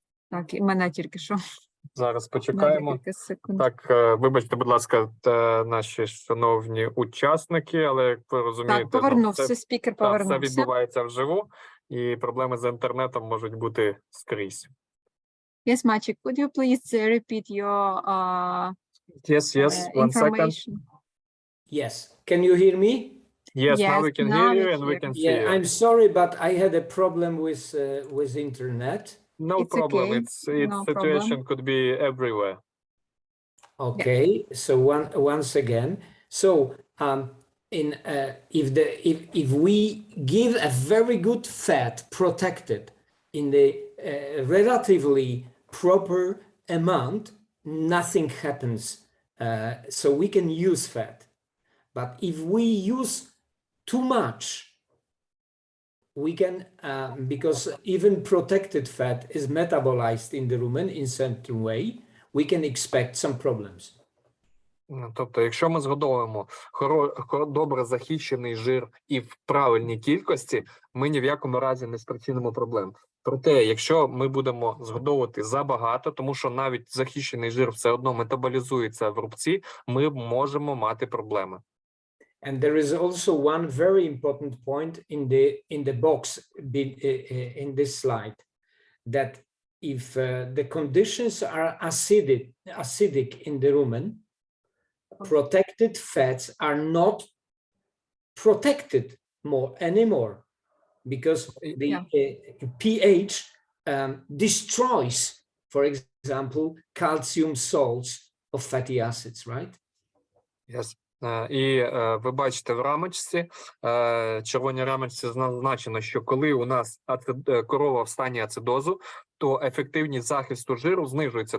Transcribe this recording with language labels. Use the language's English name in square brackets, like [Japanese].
[Ukrainian] Так, і мене тільки що. Зараз почекаємо. Секунд. Так, вибачте, будь ласка, наші шановні учасники, але, як ви розумієте, Так, повернувся, спікер повернувся. Все відбувається вживу, і проблеми з інтернетом можуть бути скрізь. [English] Yes, Maciek, could you please repeat your Yes, one second. Yes, can you hear me? Yes, now we can hear you and we can see you. I'm sorry, but I had a problem with internet. No problem. Okay. It's No situation problem. could be everywhere. Okay, so once again, so if we give a very good fat protected in the relatively proper amount, nothing happens. So we can use fat. But if we use too much, we can, because even protected fat is metabolized in the rumen in certain way, we can expect some problems. [Ukrainian] Тобто, якщо ми згодовуємо добре захищений жир і в правильній кількості, ми ні в якому разі не спричинимо проблем. Проте, якщо ми будемо згодовувати забагато, тому що навіть захищений жир все одно метаболізується в рубці, ми можемо мати проблеми. [English] And there is also one very important point in the box in this slide, that if the conditions are acidic in the rumen, protected fats are not protected anymore, because the pH destroys, for example, calcium salts of fatty acids, right? Yes. [Ukrainian] І ви бачите в рамочці, червоній рамочці зазначено, що коли у нас корова в стані ацидозу, то ефективність захисту жиру знижується.